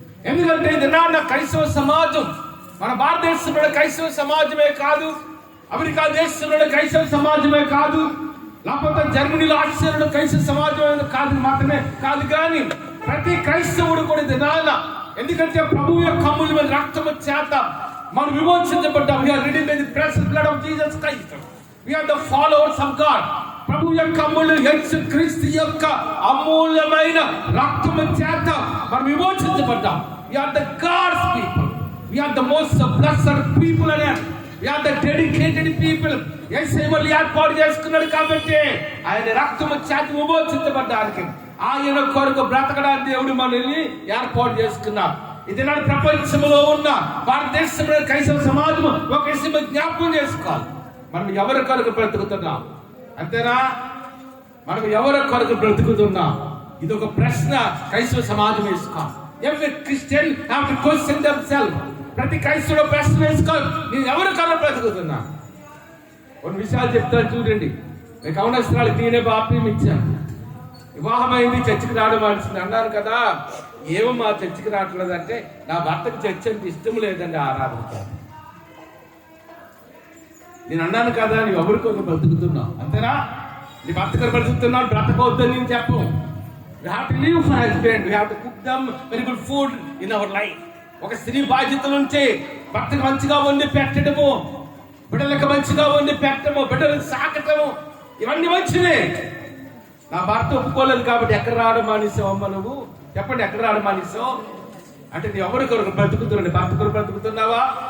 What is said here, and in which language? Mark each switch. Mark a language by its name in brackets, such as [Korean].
[Telugu] ఎందుకంటే ఇది నా క్రైస్తవ సమాజం, మన భారతదేశంలో క్రైస్తవ సమాజమే కాదు, అమెరికా దేశంలో క్రైస్తవ సమాజమే కాదు, లేకపోతే జర్మనీలో ఆస్ట్రేలియాలో క్రైస్తవ సమాజం కాదు మాత్రమే కాదు, కానీ ప్రతి క్రైస్తవుడు కూడా ఇది నాన్న. ఎందుకంటే ప్రభువు యొక్క అమూల్యమైన రక్తము చేత మనం విమోచించబడ్డాం. [English] We are redeemed by the precious blood of Jesus Christ. We are the followers of God. [Telugu] ప్రభు యొక్క అమూల్య యేసు క్రీస్తు యొక్క అమూల్యమైన రక్తము చేత మనం విమోచించబడ్డాం. [English] We are the God's people. We are the most blessed people on earth. We are the dedicated people. [Telugu] యేసయ్య ఏర్పాటు చేసుకున్నాడు కాబట్టి ఆయన రక్తము చేత విమోచించబడ్డానికి, ఆయన కొరకు బ్రతకడానికి దేవుడు మనల్ని ఏర్పాటు చేసుకున్నాడు. ఇది నా ప్రపంచంలో ఉన్న భారతదేశంలో క్రైస్తవ సమాజం ఒక విషయం జ్ఞాపకం చేసుకోవాలి. మనం ఎవరి కొరకు బ్రతుకుతున్నాం? అంతేనా? మనం ఎవరి కొరకు బ్రతుకుతున్నాం? ఇది ఒక ప్రశ్న క్రైస్తవ సమాజం వేసుకోవాలి. [English] Every Christian have to question themselves. [Telugu] ప్రతి క్రైస్తవుడు ప్రశ్న వేసుకోవాలి, నేను ఎవరి కొరకు బ్రతుకుతున్నా? కొన్ని విషయాలు చెప్తాను చూడండి. మీకు అవనవసరాలకు నేనే బాప్తిసం ఇచ్చాను, వివాహమైంది, చర్చికి రావడం మానేసింది అన్నాను కదా. ఏమో మా చర్చికి రావట్లేదు అంటే నా భర్తకి చర్చ అంటే ఇష్టం లేదండి, ఆరాధన. నేను అన్నాను కదా, నువ్వు ఎవరికొక బ్రతుకుతున్నావు, అంతేనా? నీ భర్తకు బ్రతుకుతున్నావు, బ్రతకవద్దని నేను చెప్పు. [English] We have to live for husband. We have to cook them very good food in our life. [Telugu] ఒక స్త్రీ బాధ్యతలు ఉంటే భర్తకు మంచిగా వండి పెట్టడము, బిడ్డలకు మంచిగా వండి పెట్టడము, బిడ్డలకు సాకటము, ఇవన్నీ మంచిదే. నా భర్త ఒప్పుకోలేదు కాబట్టి ఎక్కడ రావడం మానేసావు అమ్మ? నువ్వు చెప్పండి, ఎక్కడ రావడం మానేసావు? అంటే నీ ఎవరి కొరకు బ్రతుకుతున్నాడు? భర్త కొరకు బ్రతుకుతున్నావా?